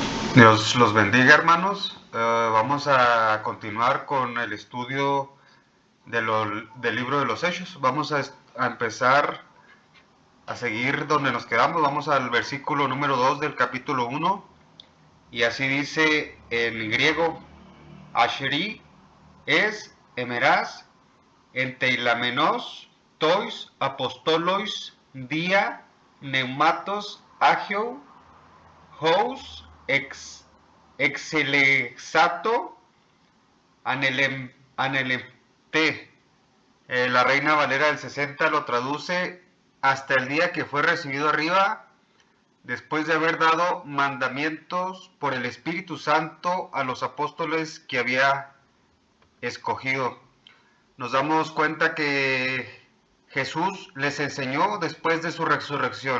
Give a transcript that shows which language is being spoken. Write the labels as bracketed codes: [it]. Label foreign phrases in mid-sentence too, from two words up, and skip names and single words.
[es] Dios los bendiga, hermanos. Vamos a continuar con el estudio del libro de los Hechos. Vamos a empezar a seguir donde nos quedamos. Vamos al versículo número 2 del capítulo 1. Y así dice en griego: [el] Ἄχρι ἧς ἡμέρας ἐντειλάμενος τοῖς ἀποστόλοις διὰ πνεύματος ἁγίου οὓς ἐξελέξατο ἀνελήμφθη. La Reina Valera del 60 lo traduce: hasta el día que fue recibido arriba, después de haber dado mandamientos por el Espíritu Santo a los apóstoles que había escogido. Nos damos cuenta que Jesús les enseñó después de su resurrección.